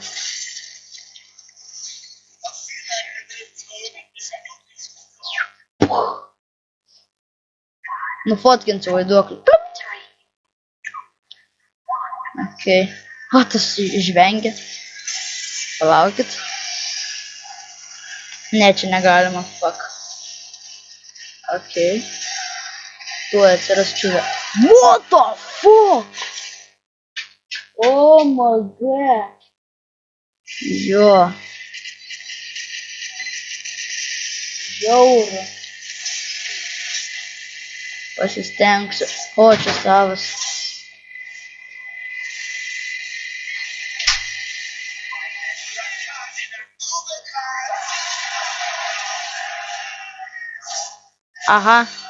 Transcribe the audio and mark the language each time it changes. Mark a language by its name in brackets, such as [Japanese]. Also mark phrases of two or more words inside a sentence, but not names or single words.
[Lithuanian] Nufotkinsiu vaiduoklį. Okay. Tas žvengia. Palaukit. Ne, čia negalima. Fuck. Okay. Tuo atsiras čiuvė. [English] What the fuck? Oh my god. [Lithuanian] Jo. Žiauru. Pasistengsiu. Čia savas. Aha.